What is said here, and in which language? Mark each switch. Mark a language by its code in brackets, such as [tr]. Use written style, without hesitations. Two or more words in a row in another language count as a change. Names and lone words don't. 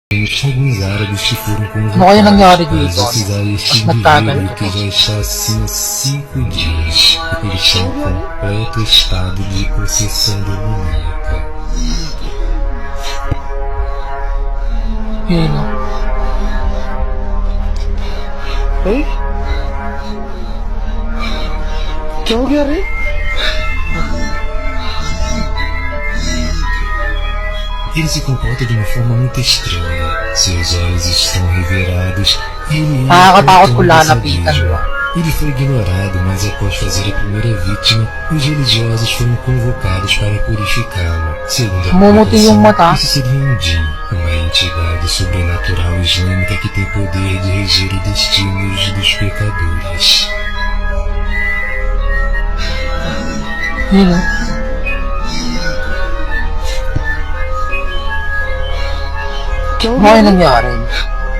[pt] Alguns árabes que foram [tl] Ano kaya nangyari [pt] convocados [tl] dito? [pt] para exorcizar este [tl] Mas nagtagal. [pt] indivíduo que já está assim há 5 dias e ele está em completo estado de possessão demoníaca. [tl] Yun o. [hi] क्या हो गया रे? [pt] Ele se comporta de uma forma muito estranha. Seus olhos estão revirados e ele [tl] Nakakatakot ko um lalapitan, [pt] sadismo. [tl] diba? [pt] Ele foi ignorado, mas após fazer a primeira vítima, os religiosos foram convocados para purificá-lo. Segundo a [tl] Mumuti yung [pt] publicação, [tl] mata. [pt] isso seria um Jin, uma entidade sobrenatural islâmica que tem poder de reger os destinos dos pecadores. [tl] Yun o. [hi] क्या हो [tl] Ano [hi] गया [tl] kaya [hi] रे? [tl] nangyari?